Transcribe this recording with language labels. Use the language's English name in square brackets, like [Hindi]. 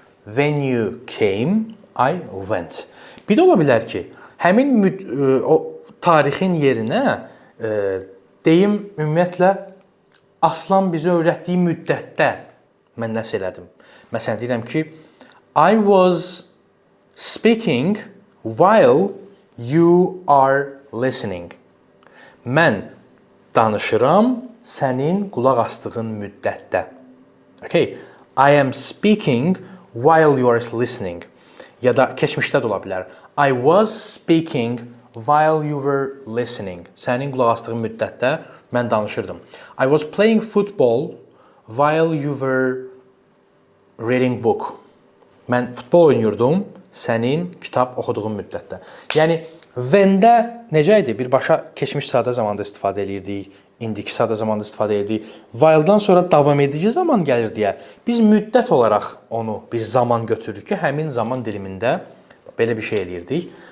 [English] When you came, I went. [Azerbaijani] Bir də ola bilər ki, həmin o tarixin yerinə deyim, ümumiyyətlə, Aslan bizi öyrətdiyi müddətdə mən nəsə elədim. Məsələn, deyirəm ki, [English] I was speaking while you are listening. [Azerbaijani] Mən danışıram sənin qulaq asdığın müddətdə. [English] Okay. I am speaking while you are listening. [Azerbaijani] Ya da keçmişdə də ola bilər. [English] I was speaking while you were listening. [Azerbaijani] Sənin qulaq asdığın müddətdə mən danışırdım. [English] I was playing football while you were reading book. [Azerbaijani] Mən futbol oynuyordum sənin kitab oxuduğun müddətdə. Yəni, when-də necə idi? Birbaşa keçmiş sadə zamanda istifadə edirdik, indiki sadə zamanda istifadə edirdik. While-dan sonra davam edici zaman gəlir deyə biz müddət olaraq onu bir zaman götürürük ki, həmin zaman dilimində belə bir şey eləyirdik.